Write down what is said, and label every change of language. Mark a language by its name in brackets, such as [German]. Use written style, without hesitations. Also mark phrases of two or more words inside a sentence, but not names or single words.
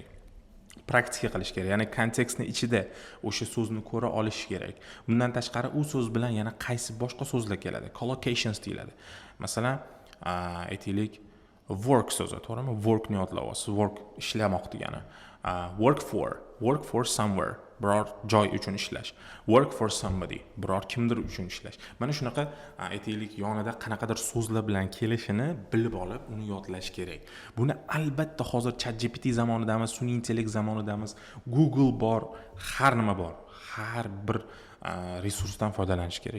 [Uzbek] Praktika qilish kerak. Ya'ni kontekstni ichida o'sha so'zni ko'ra olish kerak. Bundan tashqari u so'z bilan yana qaysi boshqa so'zlar keladi? Collocations deyiladi. Masalan, aytaylik, work so'zi, to'g'rimi? Workni yodlayapsiz. Work ishlamoq degani. [English] Work for somewhere, [Uzbek] biror joy uchun ishlash. [English] Work for somebody, [Uzbek] biror kimdir uchun ishlash. Mana shunaqa aytaylik yonida qanaqadir so'zlar bilan kelishini bilib olib, uni yodlash kerak. Buni albatta hozir ChatGPT zamonidamiz, sun'iy intellekt zamonidamiz, Google bor, har nima bor. Har bir resursdan foydalanish kerak.